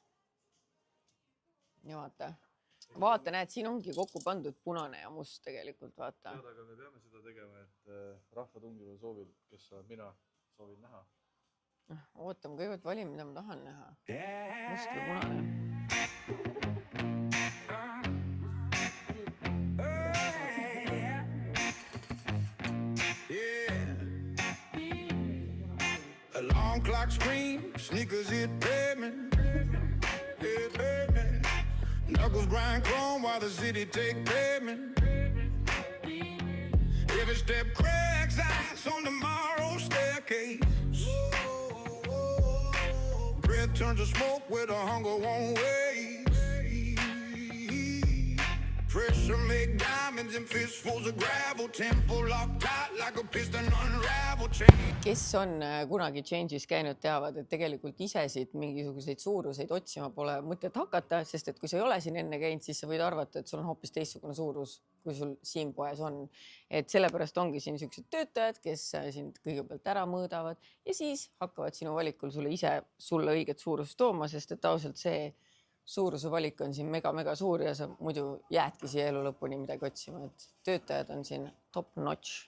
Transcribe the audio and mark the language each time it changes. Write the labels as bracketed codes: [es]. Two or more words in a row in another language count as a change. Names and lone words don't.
[et] Ja vaata, näed, siin ongi kokku pandud punane ja must tegelikult, vaata. Tead, aga me peame seda tegema, et rahva tungival soovil, kes mina soovin näha. Ootame kõigepealt vali, mida ma tahan näha. Must või punane. [en] Alarm clock scream, sneakers hit pavement. Knuckles grind chrome while the city take pavement. Every step cracks ice on tomorrow's staircase. Breath turns to smoke where the hunger won't wait. Pressure make diamonds and fistfuls of gravel. Tempo locked tight like a piston unravel chain. [et] Kes on kunagi Change'is käinud, teavad, et tegelikult isesid mingisuguseid suuruseid otsima pole mõtet hakata, sest et kui sa ei ole siin enne käinud, siis sa võid arvata, et sul on hoopis teistsugune suurus, kui sul siin poes on. Et sellepärast ongi siin sellised töötajad, kes sind kõigepealt ära mõõdavad ja siis hakkavad sinu valikul sulle õiget suurust tooma, sest et ausalt see suuruse valik on siin mega suur ja sa muidu jäädki siia elu lõpuni midagi otsima, et töötajad on siin [en] top notch.